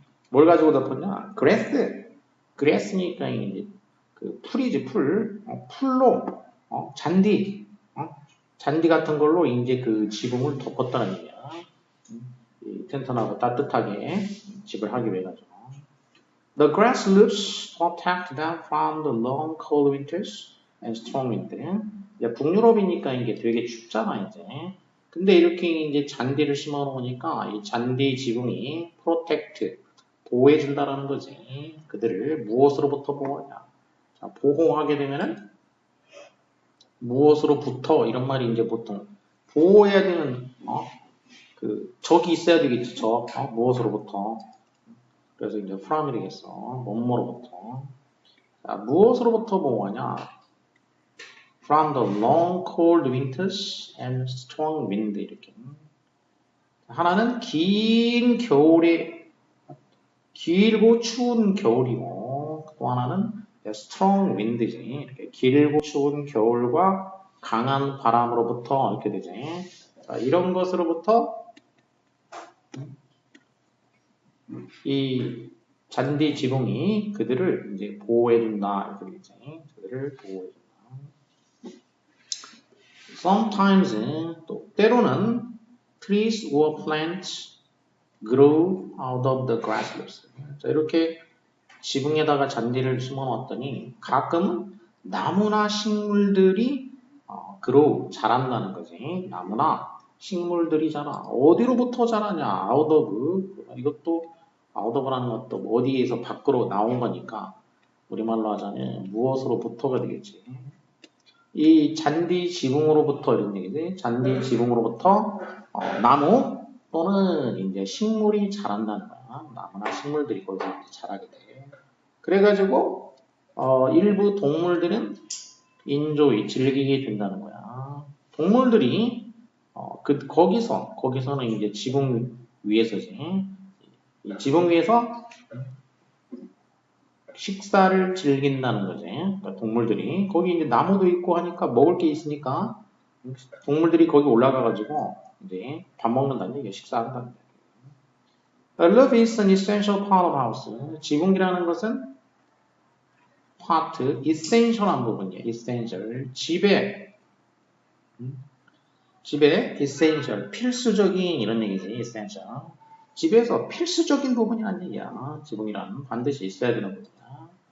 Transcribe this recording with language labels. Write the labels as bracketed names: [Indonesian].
[Korean] 뭘 가지고 덮었냐? 그레스니까 이제 그 풀이지 풀. 풀로 잔디. 잔디 같은 걸로 이제 그 지붕을 덮었다는 얘기야. 튼튼하고 따뜻하게 집을 하기 위해 가지고. [English] The grass leaves protect them from the long cold winters and strong winter. [Korean] 이제 북유럽이니까 이게 되게 춥잖아 이제. 근데 이렇게 이제 잔디를 심어 놓으니까 이 잔디 지붕이 protect 보호해준다라는 거지. 그들을 무엇으로부터 보호하냐? 자, 보호하게 되면은 무엇으로부터 이런 말이 이제 보통 보호해야 되는 그 적이 있어야 되겠지. 적 무엇으로부터. 그래서 이제 from이 되겠어. 뭐뭐로부터. 자, 무엇으로부터 보호하냐? [English] From the long cold winters and strong wind [Korean] 이렇게. 하나는 긴 겨울에 길고 추운 겨울이고 또 하나는 [English] strong wind [Korean] 지. 이렇게 길고 추운 겨울과 강한 바람으로부터 이렇게 되지. 자, 이런 것으로부터 이 잔디 지붕이 그들을 이제 보호해준다 이렇게 되지. 그들을 보호해준다. [English] Sometimes [Korean] 또 때로는 [English] trees or plants grow out of the grass leaves. [Korean] 자, 이렇게 지붕에다가 잔디를 심어 놨더니 가끔 나무나 식물들이 grow 자란다는 거지. 나무나 식물들이 자라. 어디로부터 자라냐? out of. 이것도 out of라는 것도 어디에서 밖으로 나온 거니까 우리말로 하자면 무엇으로부터가 되겠지. 이 잔디 지붕으로부터 이런 얘기지. 잔디 지붕으로부터 나무 또는 이제 식물이 자란다는 거야. 나무나 식물들이 거기서 자라게 돼. 그래가지고 일부 동물들은 인조이 즐기게 된다는 거야. 동물들이 거기서는 이제 지붕 위에서지. 이 지붕 위에서 식사를 즐긴다는 거지. 그러니까 동물들이 거기 이제 나무도 있고 하니까 먹을 게 있으니까 동물들이 거기 올라가가지고 이제 밥 먹는다는 얘기야. 식사한다는 얘기야. [English] A roof is an essential part of house. [Korean] 지붕이라는 것은 part, essential한 부분이야. [English] essential. [Korean] 집에 essential, 필수적인 이런 얘기지. [English] essential. [Korean] 집에서 필수적인 부분이라는 얘기야. 지붕이란 반드시 있어야 되는 부분이야.